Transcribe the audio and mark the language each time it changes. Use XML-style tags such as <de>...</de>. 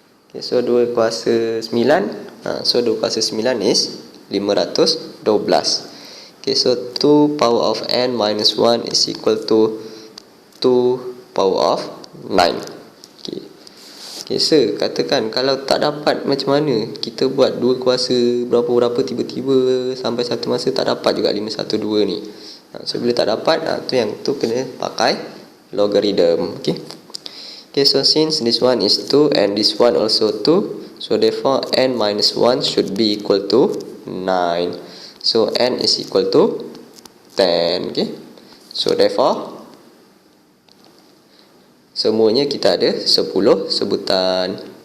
<en>Okay, so 2 kuasa 9, so 2 kuasa 9 is 512. Okay, so 2 power of n minus 1 is equal to 2 power of 9.</en> <ms>Okay. Okay, so katakan kalau tak dapat macam mana? Kita buat 2 kuasa berapa-berapa tiba-tiba sampai satu masa tak dapat juga 512 ni. So bila tak dapat, tu yang tu kena pakai logarithm. Okay.</ms> <en>Okay, so since this one is 2 and this one also 2, so therefore n minus 1 should be equal to 9. So n is equal to 10. Okay. So therefore</en> <ms>semuanya kita ada 10 sebutan.</ms>